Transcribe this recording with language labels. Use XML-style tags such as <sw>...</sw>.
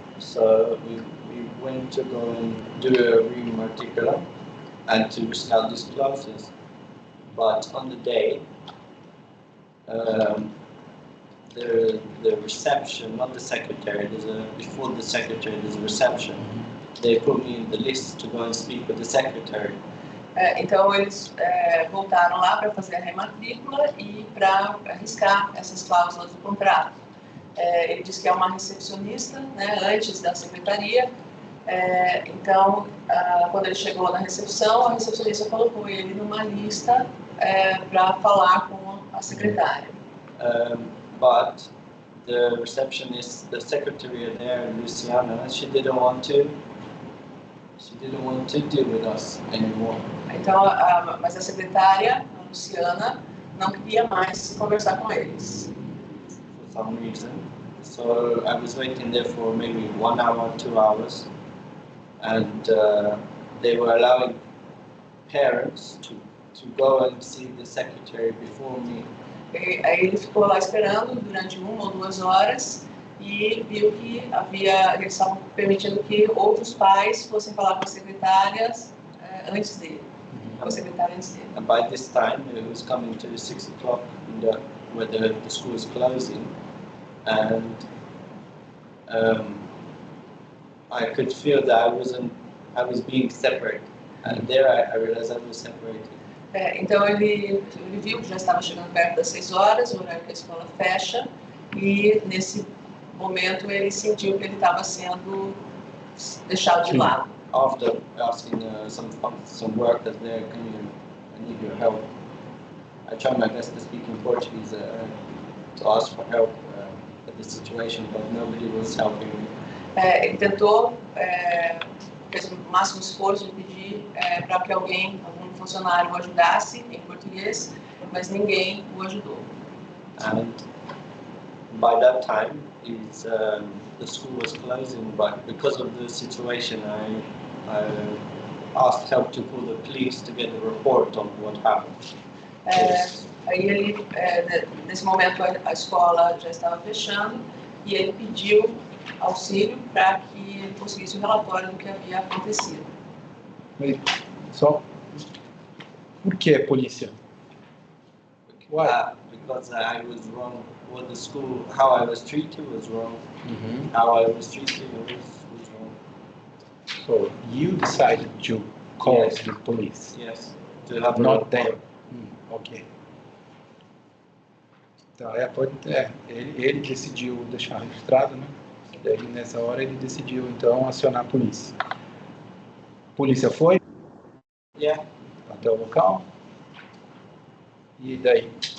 <en>So we went to go and do a reading article and to risk out these classes. But on the day, the reception, not the secretary, before the secretary there's a reception. They put me in the list to go and speak with the secretary.</en> <pt>Então eles voltaram lá para fazer a rematrícula e para arriscar essas cláusulas do contrato. Ele disse que é uma recepcionista, né, antes da secretaria. Então, quando ele chegou na recepção, a recepcionista colocou ele numa lista para falar com a secretária.</pt> <en>But the receptionist, the secretary there, Luciana, she didn't want to deal with us anymore.</en> <pt>Então, mas a secretária, a Luciana, não queria mais conversar com eles.</pt> <en>For some reason. So I was waiting there for maybe 1 hour, 2 hours, and they were allowing parents to go and see the secretary before me.</en> <pt>Aí ele ficou lá esperando durante 1 ou 2 horas e viu que eles estavam permitindo que outros pais fossem falar com as secretárias antes dele. Com a secretária antes dele.</pt> <en>And by this time, it was coming to 6 o'clock where the school is closing, and I could feel that I was being separated, and there I realized I was separated.</en> <pt>Então ele viu que já estava chegando perto das 6 horas, o horário que a escola fecha, e nesse momento ele sentiu que ele estava sendo deixado de lado.</pt> <en>After asking some workers there, I need your help. I tried my best to speak in Portuguese to ask for help for the situation, but nobody was helping me.</en> <pt>Ele tentou, fez o máximo esforço de pedir para que algum funcionário o ajudasse em português, mas ninguém o ajudou.</pt> <en>And by that time, the school was closing, but because of the situation, I asked help to call the police to get a report on what happened.</en> <pt>Aí ele, nesse momento a escola já estava fechando e ele pediu auxílio para que ele conseguisse o relatório do que havia acontecido. Só por que polícia?</pt> <en>Because I was wrong. What the school, how I was treated was wrong. How I was treated was wrong. So you decided to call the police? Yes. To have not them. Ok.</en> <pt>Então, ele decidiu deixar registrado, né? Daí nessa hora ele decidiu então acionar a polícia. A polícia foi?</pt> <en>Yeah.</en> <pt>Até o local. E daí?</pt>